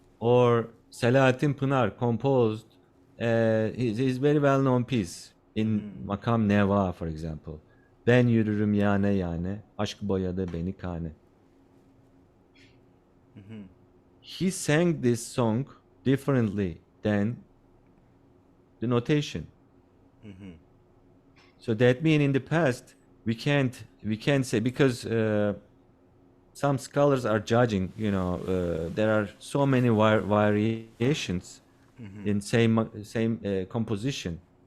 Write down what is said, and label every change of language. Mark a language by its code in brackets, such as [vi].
[en] Or Selahattin Pınar composed his very well-known piece in Makam Neva, for example. [tr] Ben yürürüm yane yane, aşk boyadı beni kane. [en] He sang this song differently than the notation. So that means in the past we can't say, because some scholars are judging, there are so many variations in same composition.